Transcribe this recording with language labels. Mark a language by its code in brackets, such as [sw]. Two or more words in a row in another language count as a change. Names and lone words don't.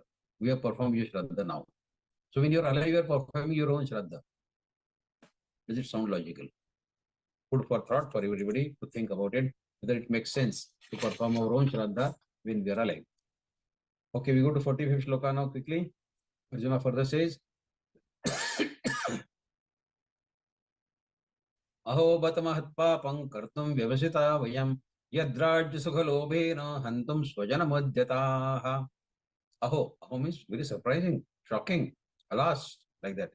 [en] We have performed your Shraddha now. So when you're alive, you are performing your own Shraddha. Does it sound logical? Food for thought for everybody to think about it, whether it makes sense to perform our own Shraddha when we are alive. Okay, we go to 45th shloka now quickly. Arjuna further says, [sa] अहो बत महत्पापं कर्तुं व्यवसिता वयम् यद्राज्य सुखलोभेन हन्तुं स्वजन मध्यतः. [en] Aho means very surprising, shocking, alas, like that.